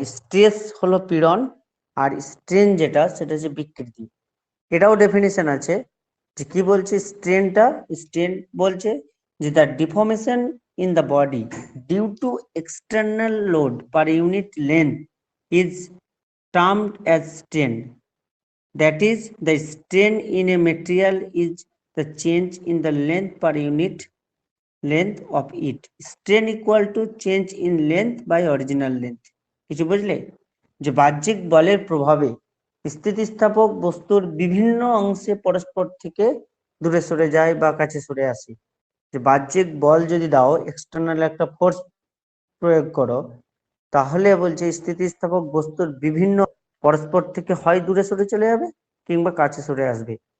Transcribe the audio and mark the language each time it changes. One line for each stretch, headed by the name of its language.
Bangla: Stress হলো পীড়ন, আর strain যেটা সেটা হচ্ছে বিকৃতি। এটাও ডেফিনিশন আছে যে কি বলছে স্ট্রেনটা। স্ট্রেন বলছে যে
English: The deformation in the body due to external load per unit length is termed as strain. That is, the strain in a material is the change in the length per unit length of it. Strain equal to change in length by original length.
Bangla: কিছু বুঝলে? যে বাহ্যিক বলের প্রভাবে স্থিতিস্থাপক বস্তুর বিভিন্ন অংশে পরস্পর থেকে দূরে সরে যায় বা কাছে সরে আসে। যে বাহ্যিক বল যদি দাও, এক্সটার্নাল একটা ফোর্স প্রয়োগ করো, তাহলে বলছে স্থিতিস্থাপক বস্তুর বিভিন্ন পরস্পর থেকে হয় দূরে সরে চলে যাবে কিংবা কাছে সরে আসবে।